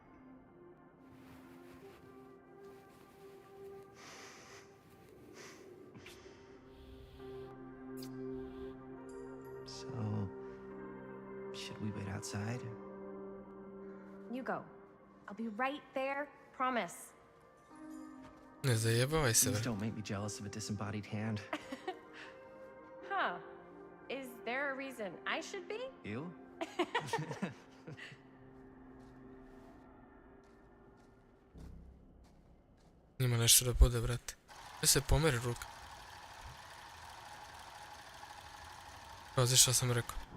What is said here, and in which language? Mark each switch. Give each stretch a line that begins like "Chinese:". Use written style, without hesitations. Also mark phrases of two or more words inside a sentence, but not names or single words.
English: So, should we wait outside? You go. I'll be right there, promise.
Serbian: Ne zajebavaj se,
English: Please
Serbian: bre.
English: don't make me jealous of a disembodied hand. Huh. Is there a reason I should be? You?
Serbian: Ima nešto da bude, brate. Da se pomeri ruka. Pazi šta sam rekao.